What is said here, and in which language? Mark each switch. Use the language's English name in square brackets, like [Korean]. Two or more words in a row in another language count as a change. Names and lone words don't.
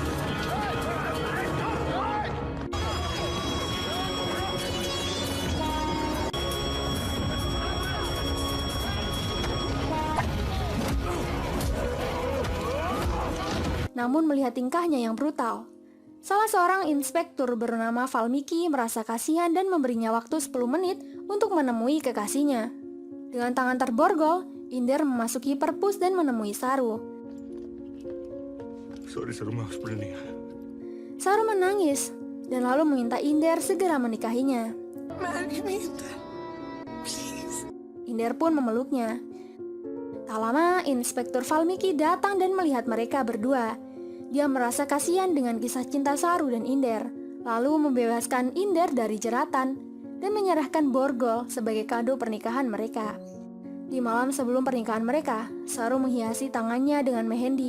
[Indonesian] Namun melihat tingkahnya yang brutal, salah seorang inspektur bernama Valmiki merasa kasihan dan memberinya waktu 10 menit untuk menemui kekasihnya. Dengan tangan terborgol, Inder memasuki perpus dan menemui Saru. [English] sorry sir [Hindi] मैं हॉस्पिटल नहीं आया [Indonesian] Saru menangis dan lalu meminta Inder segera menikahinya. [English] Marry me, Inder. Please. [Indonesian] Inder pun memeluknya. Tak lama, Inspektur Valmiki datang dan melihat mereka berdua. Dia merasa kasihan dengan kisah cinta Saru dan Inder, lalu membebaskan Inder dari jeratan dan menyerahkan borgol sebagai kado pernikahan mereka. Di malam sebelum pernikahan mereka, Saru menghiasi tangannya dengan mehendi.